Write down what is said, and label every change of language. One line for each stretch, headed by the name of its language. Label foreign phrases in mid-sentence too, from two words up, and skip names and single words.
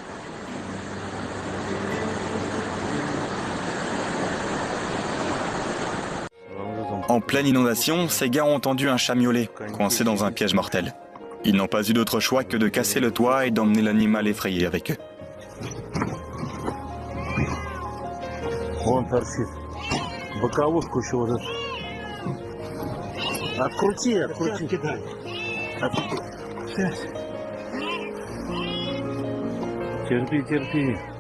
French: En pleine inondation, ces gars ont entendu un chat miauler, coincé dans un piège mortel. Ils n'ont pas eu d'autre choix que de casser le toit et d'emmener l'animal effrayé avec eux.
Russian: Он торчит. Боковушку еще вот эту. Открути, открути. Терпи, терпи.